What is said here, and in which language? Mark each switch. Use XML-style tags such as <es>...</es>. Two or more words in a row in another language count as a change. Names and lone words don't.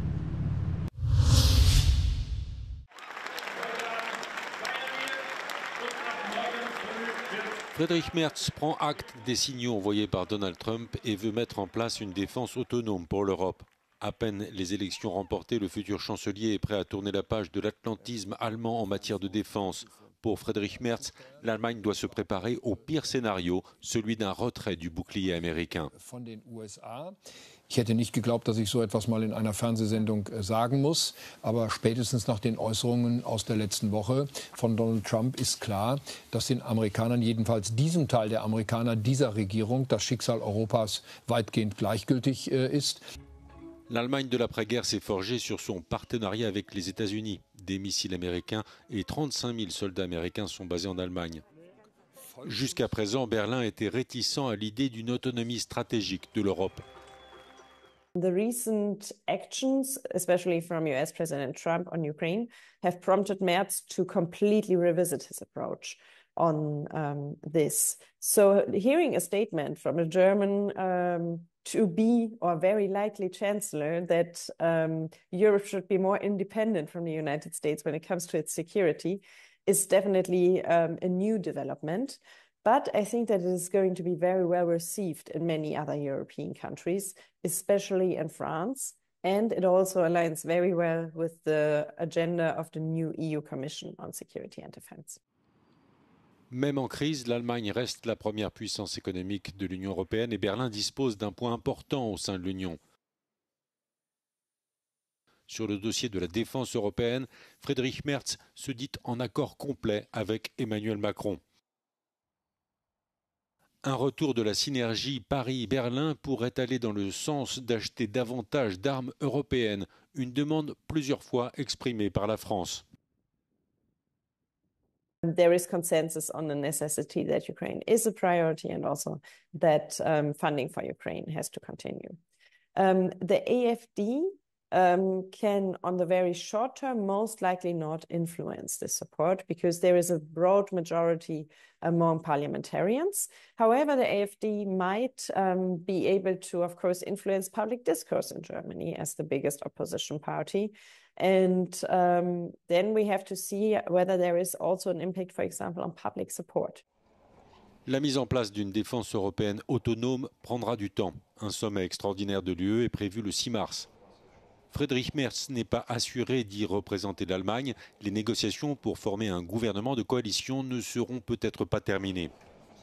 <fr>Friedrich Merz prend acte des signaux envoyés par Donald Trump et veut mettre en place une défense autonome pour l'Europe. À peine les élections remportées, le futur chancelier est prêt à tourner la page de l'atlantisme allemand en matière de défense. Pour Friedrich Merz, l'Allemagne doit se préparer au pire scénario, celui d'un retrait du bouclier américain.</fr> <de>Ich hätte nicht geglaubt, dass ich so etwas mal in einer Fernsehsendung sagen muss. Aber spätestens nach den Äußerungen aus der letzten Woche von Donald Trump ist klar, dass den Amerikanern, jedenfalls diesem Teil der Amerikaner, dieser Regierung, das Schicksal Europas weitgehend gleichgültig ist.</de> <fr>L'Allemagne de l'après-guerre s'est forgée sur son partenariat avec les États-Unis. Des missiles américains et 35 000 soldats américains sont basés en Allemagne. Jusqu'à présent, Berlin était réticent à l'idée d'une autonomie stratégique de l'Europe.</fr> <en>The recent actions, especially from US President Trump on Ukraine, have prompted Merz to completely revisit his approach. on this. So hearing a statement from a German to be or very likely chancellor that Europe should be more independent from the United States when it comes to its security is definitely a new development. But I think that it is going to be very well received in many other European countries, especially in France. And it also aligns very well with the agenda of the new EU Commission on Security and Defense.</en> <fr>Même en crise, l'Allemagne reste la première puissance économique de l'Union européenne et Berlin dispose d'un point important au sein de l'Union. Sur le dossier de la défense européenne, Friedrich Merz se dit en accord complet avec Emmanuel Macron. Un retour de la synergie Paris-Berlin pourrait aller dans le sens d'acheter davantage d'armes européennes, une demande plusieurs fois exprimée par la France.</fr> <en>There is consensus on the necessity that Ukraine is a priority and also that funding for Ukraine has to continue. The AfD can, on the very short term, most likely not influence this support because there is a broad majority among parliamentarians. However, the AfD might be able to, of course, influence public discourse in Germany as the biggest opposition party. And then we have to see whether there is also an impact, for example, on public support.</en> <fr>La mise en place d'une défense européenne autonome prendra du temps. Un sommet extraordinaire de l'UE est prévu le 6 mars. Friedrich Merz n'est pas assuré d'y représenter l'Allemagne. Les négociations pour former un gouvernement de coalition ne seront peut-être pas terminées.</fr>